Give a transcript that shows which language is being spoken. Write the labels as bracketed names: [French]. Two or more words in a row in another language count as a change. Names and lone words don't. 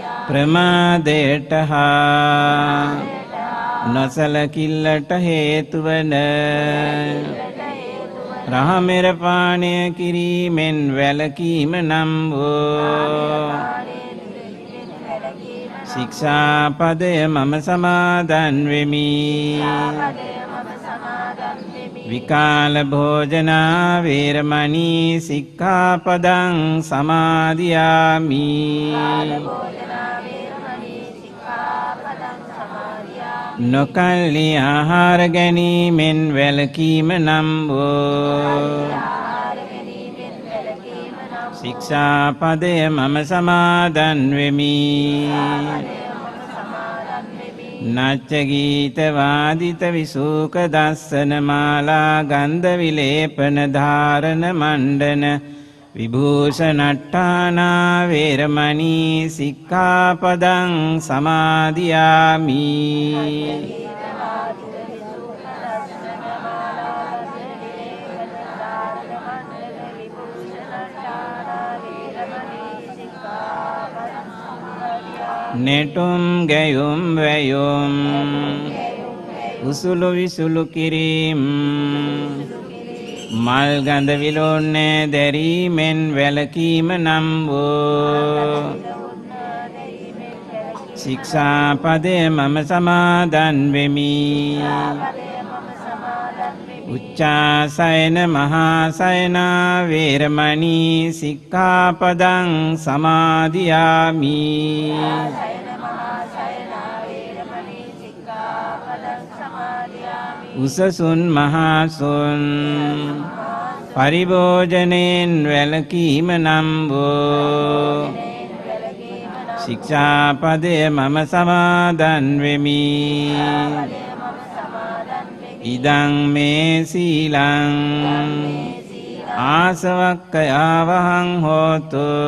[Sinhala] ප්‍රමාදයට හා නොසලකිල්ලට හේතු වන රහමෙර පානය කිරීමෙන් වැළකීම නම් වූ ශික්ෂාපදය මම සමාදන් වෙමි. [Pali] විකාල භෝජනා වේරමණී සික්ඛාපදං සමාදියාමි. [Sinhala] නොකල්ලි ආහාර ගැනීමෙන් වැළකීම නම් වූ ශික්ෂාපදය මම සමාදන් වෙමි. [Pali] නච්ච ගීත වාදිත විසූක දස්සන මාලා ගන්ධ විලේපන ධාරණ මණ්ඩන විභූෂණට්ඨානා වේරමණී සික්ඛාපදං සමාදියාමි. [Sinhala] නෙටුම් ගැයුම් වැයුම් උසුළු විසුළු කිරීම් මල් ගඳ විලෝන්නේ දැරීමෙන් වැළකීම නම් වූ ශික්ෂාපදය මම සමාදන් වෙමි. [Pali] උච්චාසයන මහාසයනා වේරමණී සික්ඛාපදං සමාදියාමි. [Sinhala] උසසුන් මහසුන් පරිභෝජනයෙන් වැළකීම නම් වූ ශික්ෂාපදය මම සමාදන් වෙමි. [Pali] ඉදං මේ සීලං ආසවක්ඛයාවහං හෝතු.